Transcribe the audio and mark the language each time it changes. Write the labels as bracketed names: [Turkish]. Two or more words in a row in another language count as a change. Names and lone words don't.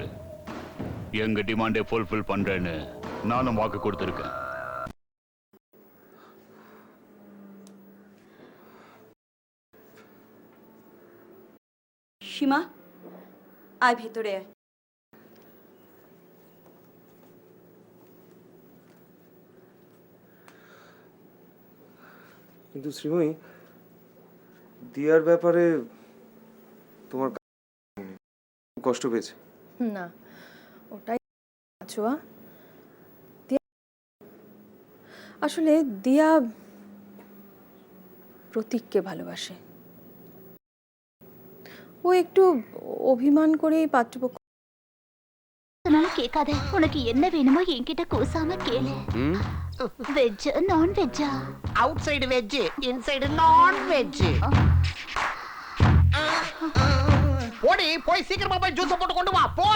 [Tamil] எங்க [English] demand fulfill [Tamil] பண்றேன்னு நானும் வாக்கு கொடுத்திருக்கேன். [Bangla] সীমা, আয় ভেতরে আয়। কিন্তু শ্রীময়ী, দিয়ার ব্যাপারে তোমার কষ্ট পেয়েছে? না, ওটাই আছোয়া। আসলে দিয়া প্রতীককে ভালোবাসে। ও একটু অভিমান করে পাত্রপক্ষ [Tamil] கேட்காத. உனக்கு என்ன வேணுமோ என்கிட்ட கூசாம கேளு. [English] veg non veg? out side veg, inside non veg. [Tamil] போடி, போய் சீக்கிரமா போய் ஜூஸ் போட்டு கொண்டு வா போ.